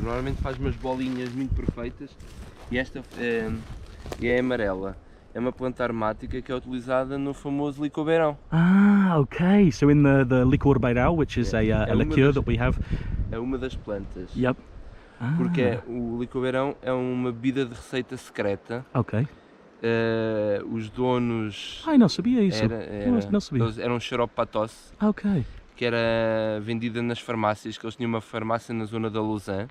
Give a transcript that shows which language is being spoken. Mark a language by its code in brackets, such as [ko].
[pt] Normalmente faz umas bolinhas muito perfeitas e esta é amarela. É uma planta aromática que é utilizada no famoso licor beirão. Ah, okay. [en] So in the licor beirão, which is a liqueur that we have. [pt] É uma das plantas. Yep. Ah. Porque o licor beirão é uma bebida de receita secreta. Ok. Os donos... Ai, não sabia isso. Não sabia. Eles eram xarope para tosse. Ok. Que era vendida nas farmácias, que eles tinham uma farmácia na zona da Lausanne.